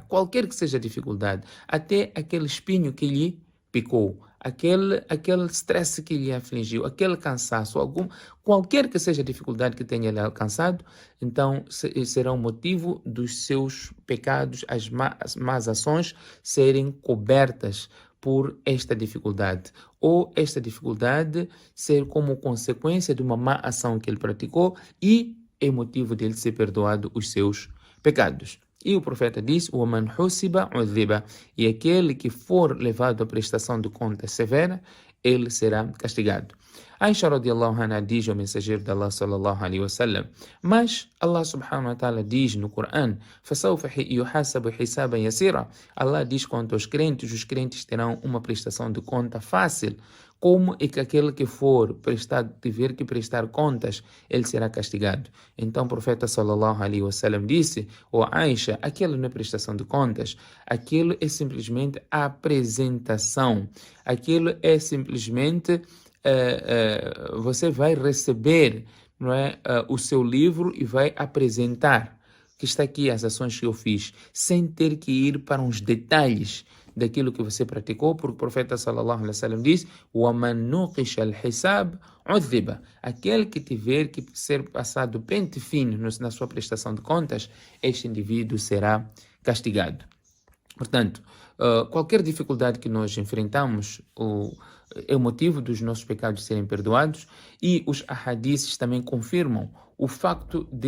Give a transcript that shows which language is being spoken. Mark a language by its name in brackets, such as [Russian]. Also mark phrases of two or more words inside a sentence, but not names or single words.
[Portuguese] Qualquer que seja a dificuldade, até aquele espinho que lhe picou, aquele stress que lhe afligiu, aquele cansaço, qualquer que seja a dificuldade que tenha lhe alcançado, então será um motivo dos seus pecados, as más ações serem cobertas por esta dificuldade, ou esta dificuldade ser como consequência de uma má ação que ele praticou e é motivo dele ser perdoado os seus pecados. E o profeta diz: [Arabic] وَمَنْ حُسِبَ عُذِّبَ. [Portuguese] E aquele que for levado à prestação de contas severa, ele será castigado. Aisha [Arabic] رضي الله عنها [Portuguese] diz ao mensageiro de Allah [Arabic] صلى الله عليه وسلم, [Portuguese] mas Allah [Arabic] سبحانه وتعالى [Portuguese] diz no Coran, [Arabic] فَسَوْفَ يُحَاسَبُ حِسَابًا يَسِيرًا. [Portuguese] Allah diz quanto aos crentes, os crentes terão uma prestação de conta fácil. Como é que aquele que tiver que prestar contas, ele será castigado? Então o profeta [Arabic] صلى الله عليه وسلم [Portuguese] disse, Aisha, aquilo não é prestação de contas, aquilo é simplesmente a apresentação, aquilo é simplesmente você vai receber, não é, o seu livro e vai apresentar que está aqui as ações que eu fiz, sem ter que ir para uns detalhes daquilo que você praticou, porque o profeta [Arabic] صلى الله عليه وسلم [Portuguese] diz: [Arabic] وَمَنْ نُقِشَ الْحِسَابِ عُذِّبَ. [Portuguese] Aquele que tiver que ser passado pente fino na sua prestação de contas, este indivíduo será castigado. Portanto, qualquer dificuldade que nós enfrentamos é o motivo dos nossos pecados serem perdoados, e os ahadíces também confirmam o facto de